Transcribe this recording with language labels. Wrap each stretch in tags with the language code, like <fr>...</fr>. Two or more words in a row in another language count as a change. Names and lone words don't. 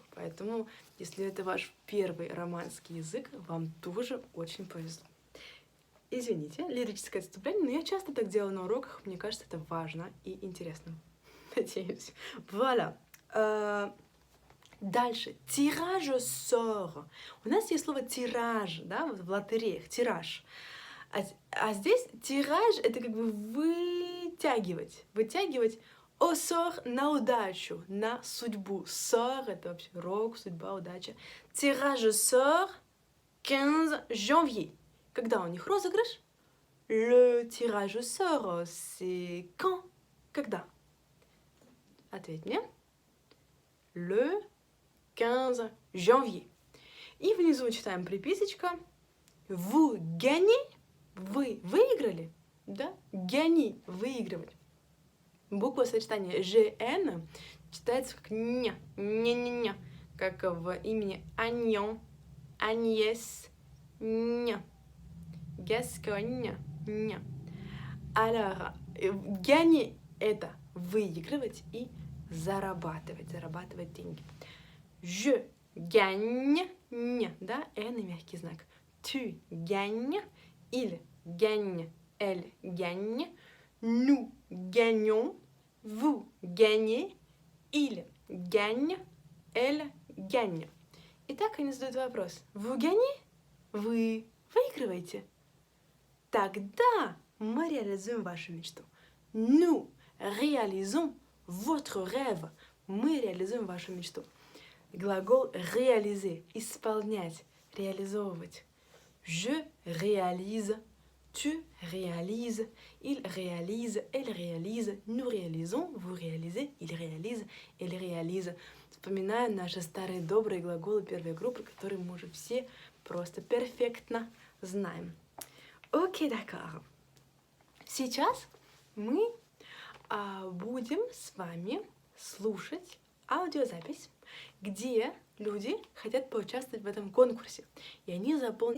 <ru>Поэтому, если это ваш первый романский язык, вам тоже очень повезло. Извините, лирическое отступление, но я часто так делаю на уроках. Мне кажется, это важно и интересно. Надеюсь. Voilà. Дальше.</ru> <fr>Tirage au sort.</fr> <ru>У нас есть слово тираж, да, вот в лотереях, тираж. А здесь тираж — это как бы вытягивать. Вытягивать</ru> <fr>au sort</fr> <ru>на удачу, на судьбу. Sort — это вообще рок, судьба, удача.</ru> <fr>Tirage au sort 15 janvier.</fr> <ru>Когда у них розыгрыш?</ru> <fr>Le tirage au sort, c'est quand?</fr> <ru>Когда? Ответь мне.</ru> <fr>Le 15 janvier.</fr> <ru>И внизу читаем приписочка.</ru> <fr>Vous gagnez.</fr> <ru>Вы выиграли. Да? Gagner. Выигрывать. Буква сочетания GN читается как ня. Ня-ня-ня. Как в имени Агнон, Агнес, ня. Гасконь, ня.</ru> <fr>Alors, gagner —</fr> <ru>это выигрывать и зарабатывать деньги.</ru> <fr>Je gagne,</fr> <ru>да, N и мягкий знак.</ru> <fr>Tu gagnes, il gagne, elle gagne, nous gagnons, vous gagnez, il gagne, elle gagne.</fr> <ru>Итак, они задают вопрос.</ru> <fr>Vous gagnez?</fr> <ru>Вы выигрываете? Тогда мы реализуем вашу мечту.</ru> <fr>Nous réalisons votre rêve.</fr> <ru>Мы реализуем вашу мечту. Глагол réaliser — исполнять, реализовывать.</ru> <fr>Je réalise, tu réalises, il réalise, elle réalise, nous réalisons, vous réalisez, il réalise, elle réalise.</fr> <ru>Вспоминаем наши старые добрые глаголы первой группы, которые мы уже все просто перфектно знаем. Окей, d'accord. Сейчас мы будем с вами слушать аудиозапись, где люди хотят поучаствовать в этом конкурсе, и они заполнят.</ru>